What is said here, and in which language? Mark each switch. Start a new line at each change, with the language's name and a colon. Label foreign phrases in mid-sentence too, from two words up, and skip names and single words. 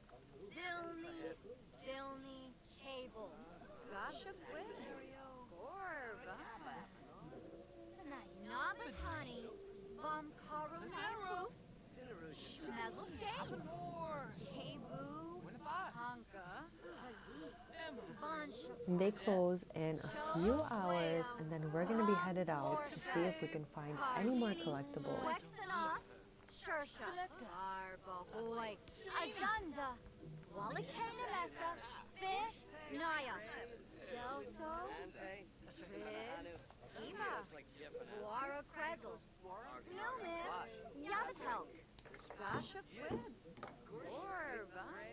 English: Zilni, Cable, Gasha Quiz, Gorba, Nabatani, Bumkaru Naru, Schmezel Skates, Kebu, Honka, Bunch of They close in a few hours, and then we're gonna be headed out to see if we can find any more collectibles. Wexenos, Shersha, Barbahoy, Adunda, Walikena Mesa, Fish, Naya, Delso, Triz, Ema, Wara Krezel, Newman, Yamatel, Gasha Quiz, Orba,